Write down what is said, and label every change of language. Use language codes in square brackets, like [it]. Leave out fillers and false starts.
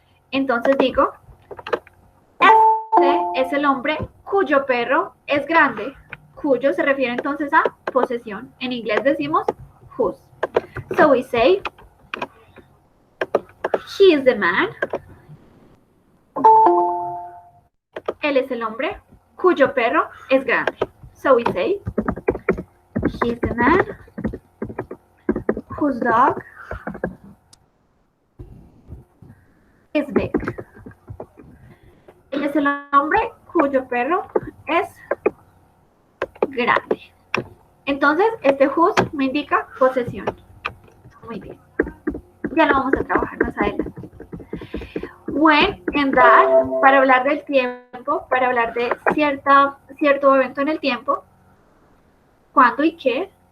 [es] Entonces digo, este es el hombre cuyo perro es grande. Cuyo se refiere entonces a posesión. En inglés decimos whose. [en] So we say, he is the man. [es] Él es el hombre cuyo perro es grande. [en] So we say, he is the man whose dog is big. [es] es el hombre cuyo perro es grande. Entonces, este whose me indica posesión. Muy bien. Ya lo vamos a trabajar más adelante. When and that, para hablar del tiempo, para hablar de cierto evento en el tiempo. Cuándo y qué.